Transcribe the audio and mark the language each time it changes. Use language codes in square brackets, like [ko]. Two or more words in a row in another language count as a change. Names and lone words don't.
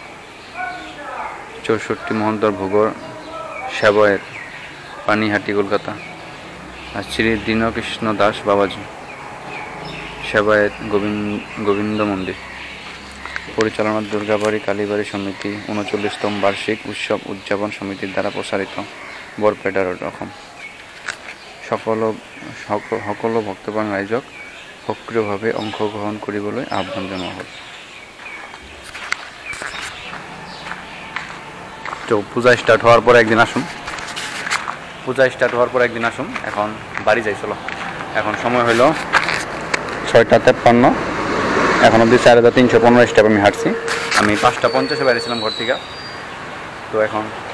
[bn] 64 মহন্তর ভোগর সেবয়ের পানিহাটি কলকাতা আর শ্রী দীনকৃষ্ণ দাস বাবাজি সেবায়েত গোবিন্দ মন্দির পরিচালনা দুর্গাবাড়ি কালীবাড়ি সমিতি 39তম বার্ষিক উৎসব উদযাপন সমিতির দ্বারা প্রচারিত বরপেটা রোড অসম [as] সকলো ভক্তপ্ৰাণ ৰাইজক সক্ৰিয়ভাৱে অংশগ্ৰহণ কৰিবলৈ আহ্বান জনোৱা হ'ল [bn] তো পূজা স্টার্ট হওয়ার পর একদিন আসুন এখন বাড়ি যাই চলো এখন সময় হলো 6:53 এখন অবধি 4315 স্টেপ আমি হাঁটছি আমি 5:50 বেরিয়েছিলাম ঘর থেকে তো এখন